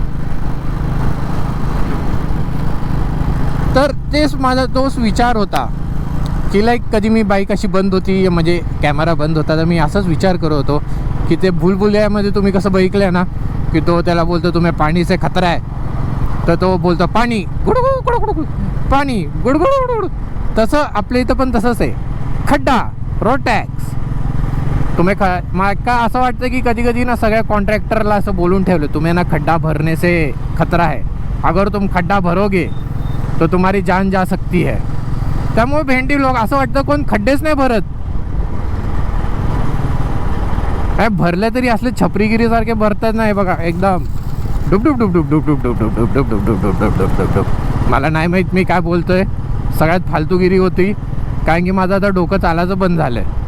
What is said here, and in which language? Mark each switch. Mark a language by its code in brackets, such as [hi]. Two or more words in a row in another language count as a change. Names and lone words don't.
[mr] तर तेच माझा तोच विचार होता की लाईक कधी मी बाईक अशी बंद होती, म्हणजे कॅमेरा बंद होता, तर मी असाच विचार करत होतो की ते भूलभुलैयामध्ये तुम्ही कसं बघितलं ना, की तो त्याला बोलतो तुम्ही [hi] पाणी से खतरा [mr] आहे, तर तो बोलतो पाणी गुडगुड गुडगुड, पाणी गुडगुड गुडगुड. तसं आपल्या इथं पण तसंच आहे, खड्डा [en] road tax. [mr] तुम्ही मला असं वाटतं की कधी कधी ना सगळ्या कॉन्ट्रॅक्टरला असं बोलून ठेवलं, [hi] तुम्हें ना खड्डा भरने से खतरा है, अगर तुम खड्डा भरोगे तो तुम्हारी जान जा सकती है. [mr] त्यामुळे भेंडी लोक असं वाटतं कोण खड्डेच नाही भरत. काय भरले तरी असले छपरीगिरीसारखे भरतात नाही बघा, एकदम डुब डुब डुब डुब डुब डुब डुब डुब डुब डुब डुब डुब डुब डुब डुब डुब डुब. मला नाही माहीत मी काय बोलतोय, सगळ्यात फालतूगिरी होती, कारण की माझं आता डोकं चालायचं बंद झालंय.